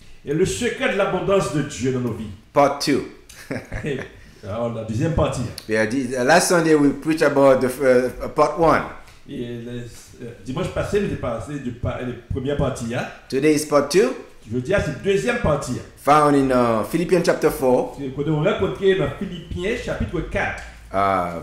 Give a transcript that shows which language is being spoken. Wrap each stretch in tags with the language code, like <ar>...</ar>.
<fr>Et le secret de l'abondance de Dieu dans nos vies.</fr> <en>part 2.</en> <fr>Alors, la deuxième partie.</fr> <en>Yeah, last Sunday we preached about the part 1.</en> <fr>Et dimanche passé, nous avons passé de la première partie. Hein.</fr> <en>Today is part 2,</en> <fr>Je veux dire, c'est la deuxième partie.</fr> <en>found in Philippians chapter 4,</en> <fr>C'est qu'on a rencontré dans Philippiens chapitre 4,</fr>